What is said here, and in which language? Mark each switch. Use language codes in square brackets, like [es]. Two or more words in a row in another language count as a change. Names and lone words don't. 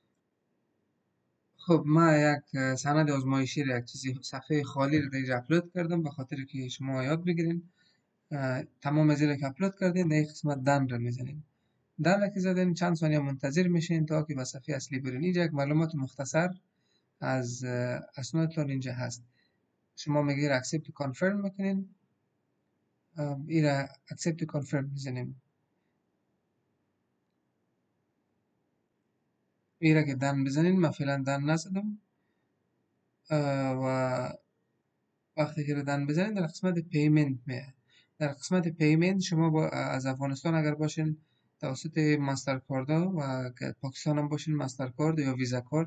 [fa] خب ما یک سند آزمایشی رو یک چیزی صفحه خالی رو اینجا اپلود کردم به خاطر که شما یاد بگیرین. تمام از که اپلود کردین در این قسمت دن را میزنین. دن را که زدین چند ثانیه منتظر میشین تا که به صفحه اصلی برین. اینجا یک معلومات مختصر از اسنادتان اینجا هست. شما میگیر [en] accept to confirm [fa] میکنین، این را [en] accept to confirm [fa] میزنیم. این را که دن بزنین، من فعلا دن نزدم و وقتی که دن بزنین در قسمت پیمنت میاد. در قسمت پیمنت شما از افغانستان اگر باشین توسط ماستر کارد و پاکستان هم باشین ماستر کارد یا ویزا کارت.